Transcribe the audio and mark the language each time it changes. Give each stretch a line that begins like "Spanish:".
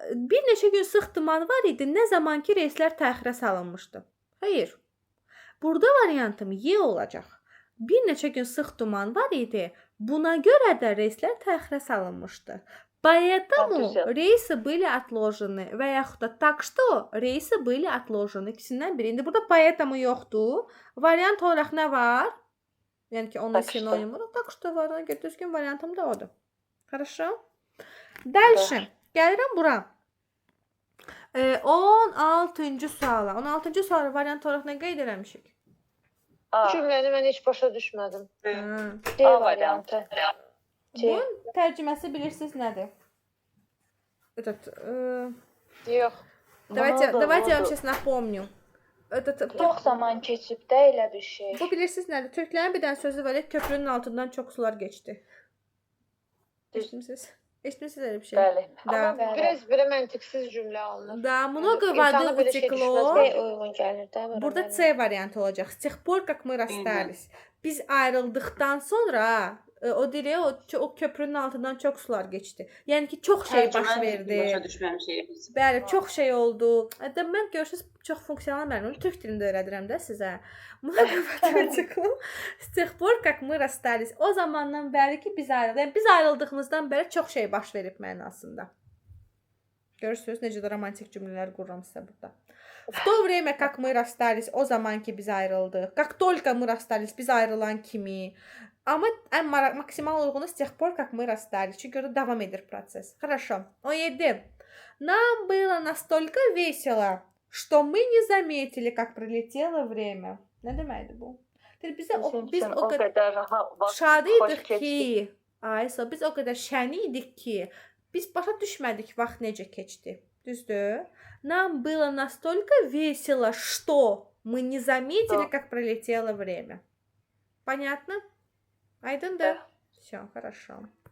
Azerbaijani: Bir neçə gün sıx duman var idi, nə zaman ki reyslər təxirə salınmışdı. Xeyr. Burada variantım Y olacaq. Bir neçə gün sıx duman var idi, buna görə də reyslər təxirə salınmışdı.
Russian: Поэтому рейсы были отложены
Azerbaijani: və yaxud da
Russian: так что рейсы были отложены.
Azerbaijani: İkisindən biri. İndi burada поэтому yoxdur. Variant olaraq nə var? Yəni ki, onun
Russian: Так что?
Azerbaijani: sinonimu. Так что var. Ona görə düzgün variantım da odur.
Russian: Хорошо? Дальше.
Azerbaijani: Gəlirəm bura. 16-cı suala. 16-cı sualı variant olaraq nə qeyd eləmişik? Bu cümləni mən heç başa düşmədim. Ha. C variantı. C. Bunun tərcüməsi bilirsiniz nədir?
Russian: Этот,
Azerbaijani: Yox.
Russian: давайте я вам сейчас напомню.
Azerbaijani: Çox zaman keçib də elə bir şey. Bu bilirsiniz nədir? Türklərin bir dənə sözü var,
Turkish: köprünün altından çox sular geçdi.
Azerbaijani: Eşitmisiniz? Eşitmisiniz öyle bir şey? Bəli.
Russian: Da.
Azerbaijani: Amma biraz belə məntiqsiz cümlə alınır.
Russian: Да, много
Azerbaijani: İnsana
Russian: воды
Azerbaijani: belə şey
Russian: утекло.
Azerbaijani: düşməz, uyğun gəlir də. Burada C variantı olacaq.
Russian: С тех пор, как мы расстались.
Azerbaijani: Biz ayrıldıqdan sonra o direğe o
Turkish: köprünün altından çox sular geçdi.
Azerbaijani: Yəni ki, çox şey baş verdi. Başa düşməmişik biz. Bəli, çox şey oldu. Hətta mən görürsüz çox funksional məlumat türk dilində öyrədirəm də sizə. Matematiklə.
Russian: С тех пор, как мы расстались.
Azerbaijani: O zamandan bəri ki biz ayrıldıq. Yəni biz ayrıldığımızdan bəri çox şey baş verib mənasında. Görürsüz necə də romantik cümlələr qururam sizə burada.
Russian: В то время, как мы расстались,
Azerbaijani: o zaman ki biz ayrıldıq.
Russian: Как только мы расстались,
Azerbaijani: biz ayrılan kimi. Amma ən maksimal uyğunu
Russian: с тех пор, как мы расстались.
Azerbaijani: Çünki orada davam edir proses. Хорошо. 17.
Russian: Нам было настолько весело, что мы не заметили, как пролетело время.
Azerbaijani: Nə deməkdir bu? Biz o qədər şad idik ki, biz o qədər şən idik ki, biz başa düşmədik vaxt necə keçdi. Düzdür?
Russian: Нам было настолько весело, что мы не заметили, как пролетело время. Понятно? Aydındır? Все, хорошо.